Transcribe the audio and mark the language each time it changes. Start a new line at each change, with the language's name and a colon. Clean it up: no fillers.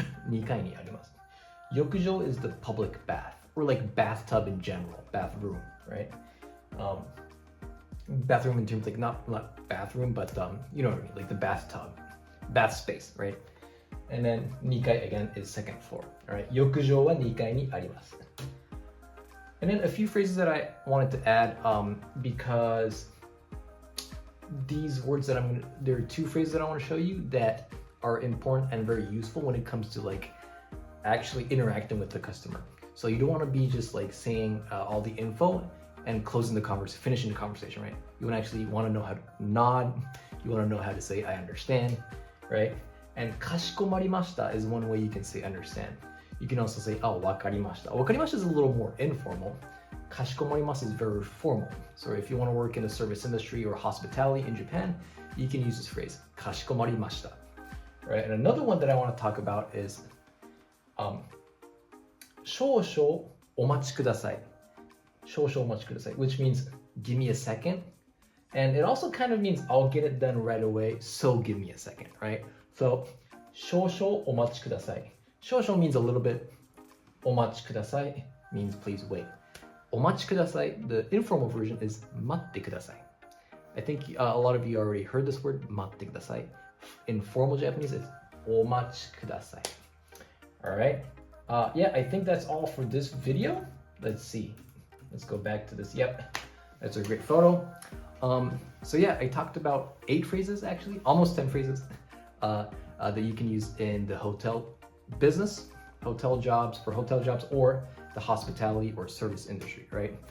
Japanese: 2階にあります。
English: 浴場 is the public bath, or like bathtub in general, bathroom, right? Bathroom in terms like not bathroom, but you know what I mean, like the bathtub, bath space, right? And then 2階 again is second floor. All right,
Japanese: 浴場は2階にあります.
English: And then a few phrases that I wanted to add because these words that there are two phrases that I want to show you that are important and very useful when it comes to like actually interacting with the customer. So you don't want to be just like saying all the info and closing the conversation, finishing the conversation, right? You actually want to know how to nod. You want to know how to say I understand, right? And
Japanese: かしこまりました
English: is one way you can say understand. You can also say
Japanese: わかりました. わかりました
English: is a little more informal. かしこまります is very formal. So if you want to work in the service industry or hospitality in Japan, you can use this phrase
Japanese: かしこまりました.
English: Right? And another one that I want to talk about is
Japanese: 少々お待ちください. 少々お待ちください,
English: which means give me a second. And it also kind of means I'll get it done right away, so give me a second, right?
Japanese: So 少々お待ちください.
English: 少々 means a little bit.
Japanese: お待ちください
English: means please wait. お待ちください, the informal version is
Japanese: 待ってください.
English: I think a lot of you already heard this word,
Japanese: 待ってください.
English: In formal Japanese, it's
Japanese: お待ちください.
English: All right. Yeah, I think that's all for this video. Let's see. Let's go back to this. Yep, that's a great photo. So yeah, I talked about 8 phrases actually, almost 10 phrases that you can use in the hotel business, hotel jobs, or the hospitality or service industry, right?